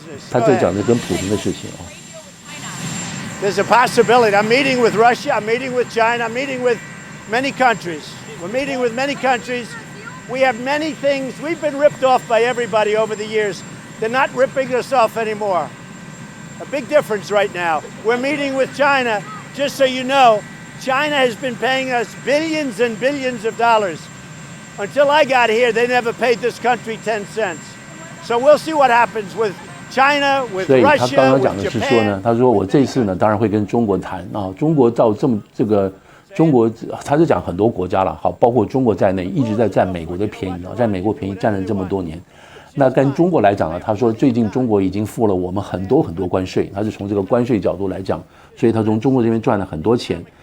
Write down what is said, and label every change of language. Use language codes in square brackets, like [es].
[zh] 他这讲的跟普京的事情啊。 [en] There's a possibility. I'm meeting with Russia. I'm meeting with China. I'm meeting with many countries. We're meeting with many countries. We have many things. We've been ripped off by everybody over the years. They're not ripping us off anymore. A big difference right now. We're meeting with China. Just so you know, China has been paying us billions and billions of dollars.Until I got here, they never paid this country 10 cents. So we'll see what happens with China, with Russia, with Japan. [zh] 所以他刚刚讲的是说呢，他说我这次呢，当然会跟中国谈啊。中国照这个中国，他是讲很多国家了，好，包括中国在内，一直在占美国的便宜啊，在美国便宜占了这么多年。那跟中国来讲呢，他说最近中国已经付了我们很多关税，他是从这个关税角度来讲，所以他从中国这边赚了很多钱。